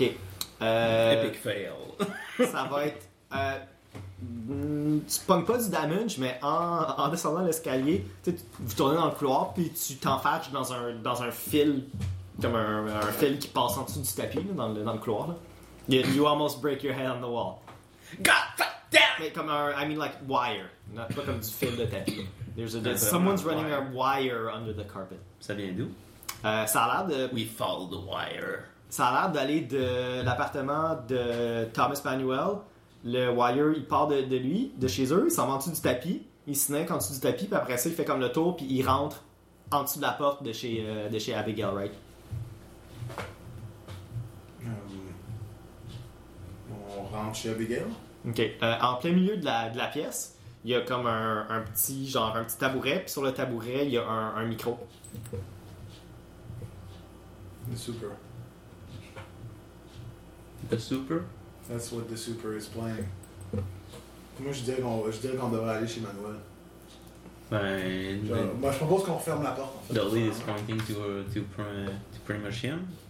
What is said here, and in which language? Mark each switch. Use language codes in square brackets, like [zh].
[en] Epic fail. [fr] Ça va être. Tu pognes pas du damage, mais en descendant l'escalier, tu vous tournez dans le couloir, puis tu t'enfarges dans un fil. Comme un fil qui passe en dessous du tapis, là, dans le couloir. Là. [en] You almost break your head on the wall. God fuck damn! [fr] Mais comme un. [en] I mean, like, wire. Not, [fr] pas comme du fil de tapis. [en] Someone's running a wire under the carpet. [fr] Ça vient d'où? Ça a l'air de. [en] We follow the wire. [fr] Ça a l'air d'aller de l'appartement de Thomas Manuel. Le wire, il part de lui, de chez eux, il s'en va en dessous du tapis, il se snake en dessous du tapis, puis après ça, il fait comme le tour, puis il rentre en dessous de la porte de chez Abigail Wright. On rentre chez Abigail. Ok. En plein milieu de la pièce, il y a comme un petit genre un petit tabouret. Puis sur le tabouret, il y a un micro. [en] The super. That's what the super is playing. [fr] Moi, je dirais qu'on devrait aller chez Manuel. Ben. Moi, je propose qu'on ferme la porte. En fait. [en] The lead is pointing to pretty much him.